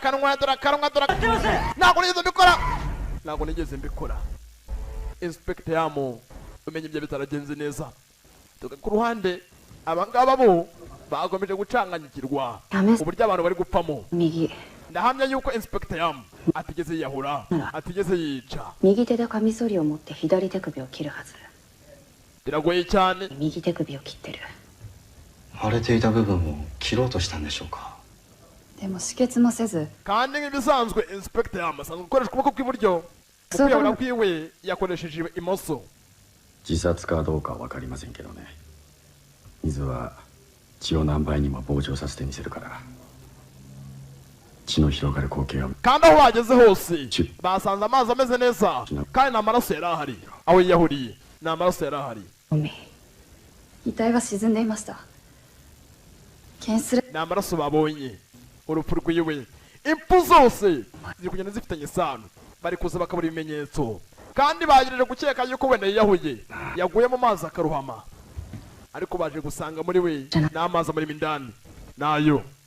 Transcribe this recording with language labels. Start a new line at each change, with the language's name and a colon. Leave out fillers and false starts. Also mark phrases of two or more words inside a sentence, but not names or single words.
Kinyarwanda: Ntabwo nigeze mbikora. Inspector Yamo umenye ibyo bitaragenze neza. Tuga ku ruhande abangaba bo bagomeje gucanganyikirwa uburyo abantu bari gupamo. Ndahamya yuko Inspector Yam atigeze yahura, atigeze yica.
Japanese: 右手でカミソリを持って左手首を切るはず。
Kinyarwanda: Biragoye cyane.
Japanese: 右手首を切ってる。腫れていた部分を切ろうとしたんでしょうか。でも止血もせず。
Kinyarwanda: kandi nk'ibisanzwe Inspector Yam asanzwe gukoresha ukuboko kw'iburyo, ukuyabura kwiwe yakoresheje imoso.
Japanese: 自殺かどうかは分かりませんけどね。水は血を何倍にも膨張させてみせるから血の広がる光景を。
Kinyarwanda: kandi aho bageze hose basanze amazi ameze neza kandi nta maraso yari ahari. Aho yiyahuriye nta maraso yari ahari.
Japanese: 遺体は沈んでいました。検出。
Kinyarwanda: nta maraso babonye. Urupfu rwiwe, impfu zose ziri kugenda zifitanye isano. Bari kuza bakabura ibimenyetso kandi bagejeje gukeka yuko wenda yiyahuye, yaguye mu mazi akaruhama. Ariko baje gusanga muri we n'amazi amurimo indani nayo.